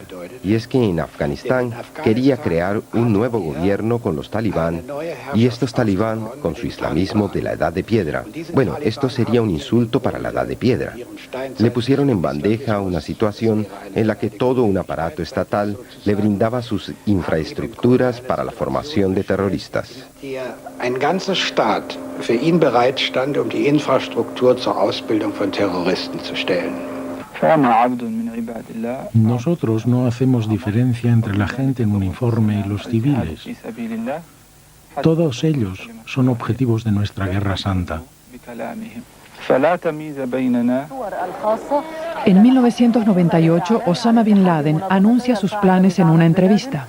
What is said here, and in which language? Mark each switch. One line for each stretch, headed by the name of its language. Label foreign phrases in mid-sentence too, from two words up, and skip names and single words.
Spanish: Y es que en Afganistán quería crear un nuevo gobierno con los talibán, y estos talibán con su islamismo de la Edad de Piedra. Bueno, esto sería un insulto para la Edad de Piedra. Le pusieron en bandeja una situación en la que todo un aparato estatal le brindaba sus infraestructuras para la formación de terroristas.
German: Ein ganzer Staat für ihn bereitstand, die Infrastruktur zur Ausbildung von Terroristen zu stellen.
Spanish: Nosotros no hacemos diferencia entre la gente en uniforme y los civiles. Todos ellos son objetivos de nuestra guerra santa. En 1998, Osama Bin Laden anuncia sus planes en una entrevista.